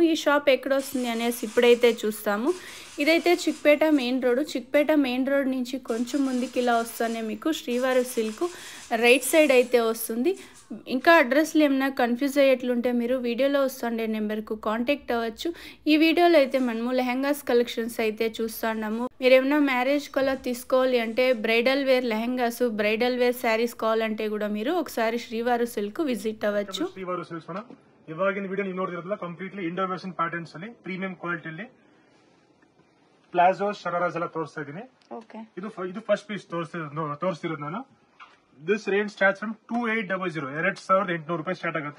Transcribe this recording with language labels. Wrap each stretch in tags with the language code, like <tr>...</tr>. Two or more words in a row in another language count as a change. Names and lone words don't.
<te>ఈ షాప్ ఎక్కడ వస్తుంది అనేసి ఇప్పుడైతే చూస్తాము. ఇదైతే చిక్పేట మెయిన్ రోడ్ నుంచి కొంచెం ముందుకి ఇలా వస్తేనే మీకు శ్రీవారు సిల్క్ రైట్ సైడ్ అయితే వస్తుంది. ఇంకా అడ్రస్లు ఏమైనా కన్ఫ్యూజ్ అయ్యేట్లుంటే మీరు వీడియోలో వస్తుండే నెంబర్కు కాంటాక్ట్ అవ్వచ్చు. ఈ వీడియోలో అయితే మనము లెహంగాస్ కలెక్షన్స్ అయితే చూస్తున్నాము. మీరు ఏమైనా</te> <en>marriage color</en> <te>తీసుకోవాలి అంటే,</te> <en>bridal wear lehengas, bridal wear sarees</en> <te>కావాలంటే కూడా మీరు ఒకసారి ಶ್ರೀವಾರು ಸಿಲ್ಕ್ ವಿಸಿಟ್ ಅవచ్చు.</te> <kn>ಶ್ರೀವಾರು ಸಿಲ್ಕ್ಸ್ ಇವಾಗಿನ ವಿಡಿಯೋ ನೀವು ನೋಡ್ತಿರೋದಲ್ಲ</kn> <en>completely Indo western patterns</en> <kn>ಅಲ್ಲಿ ಪ್ರೀಮಿಯಂ ಕ್ವಾಲಿಟಿಯಲ್ಲಿ ಪ್ಲಾಜೋ ಶರಾರಾಸ್ ಎಲ್ಲ ತೋರಿಸ್ತಾ ಇದೀನಿ. ಇದು</kn> <en>first piece</en> <kn>ತೋರಿಸ್ತಿರೋದು ನಾನು.</kn> <en>this range starts from 2800</en> <kn>2800 ರೂಪಾಯಿ ಸ್ಟಾರ್ಟ್ ಆಗುತ್ತೆ.</kn>